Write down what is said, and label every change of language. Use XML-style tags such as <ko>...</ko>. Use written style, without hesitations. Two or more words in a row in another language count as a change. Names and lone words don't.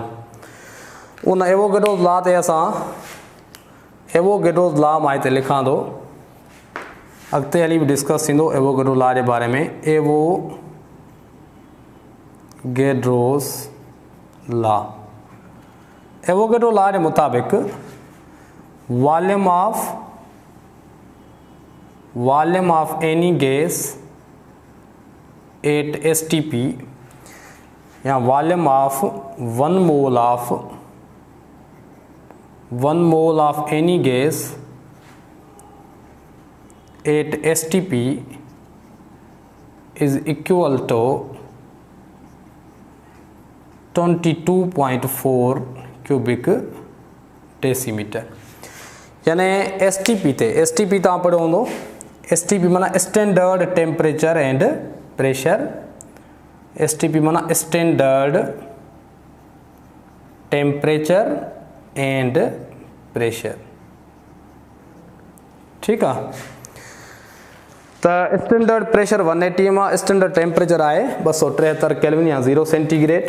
<sd>उन एवोगेड्रोस लॉ ते असां एवोगेड्रोस लॉ मां हिते लिखां थो, अॻिते हली बि डिस्कस थींदो एवोगेड्रो लॉ जे बारे में।</sd> <en>एवोगेड्रोस लॉ, एवोगेड्रो लॉ</en> <sd>जे मुताबिक़</sd> <en>volume of any gas at STP or volume of one mole of any gas at STP is equal to 22.4 cubic decimeter.</en> <sd>यानी STP ते STP तव्हां पढ़ियो हूंदो।</sd> <en>STP माना standard temperature and pressure. STP माना standard temperature and pressure.</en> <hi>ठीक है, तो</hi> <en>standard pressure</en> <sd>180 में</sd> <en>standard temperature</en> <sd>आए 273 केल्विन या 0 सेंटीग्रेड।</sd>